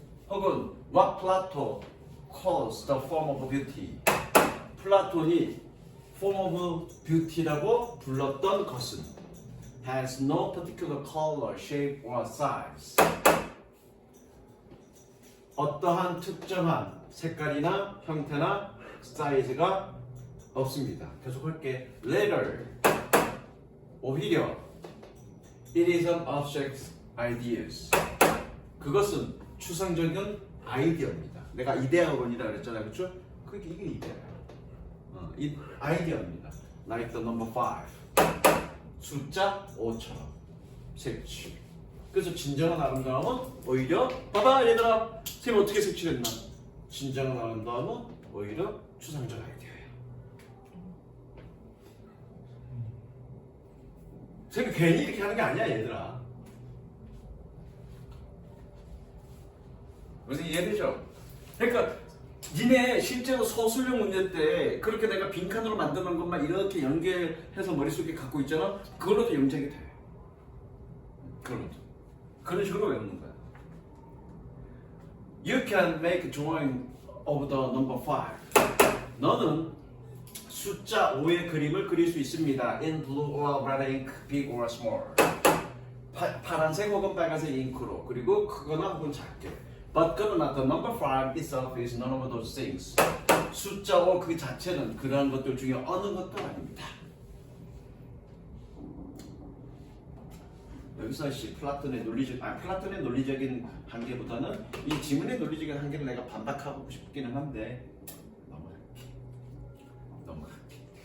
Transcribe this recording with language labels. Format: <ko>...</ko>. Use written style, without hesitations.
<ko>혹은</ko> <en>what Plato calls the form of beauty</en> <ko>플라톤이 form of beauty라고 불렀던 것은</ko> <en>has no particular color, shape or size</en> <ko>어떠한 특정한 색깔이나 형태나 사이즈가 없습니다. 계속할게.</ko> <en>Later,</en> <ko>오히려</ko> <en>it is an abstract ideas.</en> <ko>그것은 추상적인 아이디어입니다. 내가 이데아론이라 그랬잖아요, 그렇죠? 이게 이데아야. 이 아이디어입니다.</ko> <en>Like the number 5.</en> <ko>숫자 5처럼 색칠. 그래서 진정한 아름다움은 오히려 봐봐 얘들아, 쌤 어떻게 색칠했나? 진정한 아름다움은 오히려 추상적 아이디어예요. 쌤이 괜히 이렇게 하는 게 아니야 얘들아. 무슨 이해되죠? 그러니까 니네 실제로 서술형 문제 때 그렇게 내가 빈칸으로 만드는 것만 이렇게 연결해서 머릿속에 갖고 있잖아? 그걸로도 영작이 돼. 그걸로도. 그런 식으로 외우는 거야.</ko> <en>You can make drawing of the number 5.</en> <ko>너는 숫자 5의 그림을 그릴 수 있습니다.</ko> <en>In blue or red ink, big or small.</en> <ko>파란색 혹은 빨간색 잉크로. 그리고 크거나 혹은 작게.</ko> <en>But</en> <ko>그러나</ko> <en>the number 5 itself is none of those things.</en> <ko>숫자 5 그 자체는 그러한 것들 중에 어느 것도 아닙니다. 여기서 플라톤의 논리적인 한계보다는 이 지문의 논리적인 한계를 내가 반박하고 싶기는 한데 넘어갈게.</ko>